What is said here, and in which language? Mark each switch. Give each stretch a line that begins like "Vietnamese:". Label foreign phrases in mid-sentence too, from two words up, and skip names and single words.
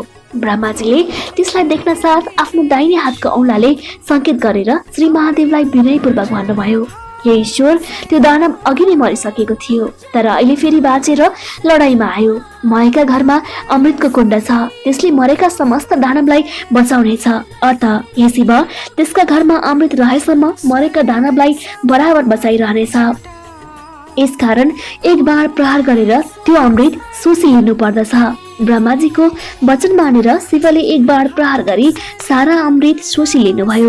Nepali: ब्रह्माजीले त्यसलाई देख्न साथ आफ्नो दाहिने हातको औंलाले संकेत गरेर श्री महादेवलाई विनयपूर्वक भन्नुभयो, हे ईश्वर, त्यो दानव अघि नै मरिसकेको थियो तर अहिले फेरि बाँचेर लडाईँमा आयो। मयका घरमा अमृतको कुण्ड छ, त्यसले मरेका समस्त दानवलाई बचाउनेछ। अत हे शिव, त्यसका घरमा अमृत रहेसम्म मरेका दानवलाई बराबर बचाइरहनेछ। यसकारण एक बाण प्रहार गरेर त्यो अमृत सोसी लिनु पर्दछ। ब्रह्माजीको वचन मानेर शिवले एक बाण प्रहार गरी सारा अमृत सोसी लिनुभयो।